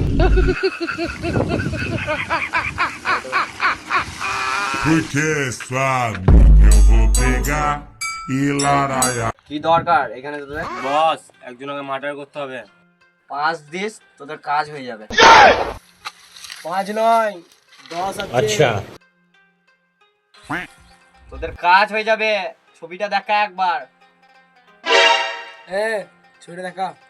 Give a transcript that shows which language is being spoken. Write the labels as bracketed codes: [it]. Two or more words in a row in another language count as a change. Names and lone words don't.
[pt] Porque sua amiga eu vou pegar e laraiar. [bn] কি দরকার এখানে তোদের? বস, একজনকে মার্ডার করতে হবে। 5 দিস তোদের কাজ হয়ে যাবে। 5 নয় 10 আছে। আচ্ছা, তোদের কাজ হয়ে যাবে। ছবিটা দেখা একবার। ছবিটা দেখা।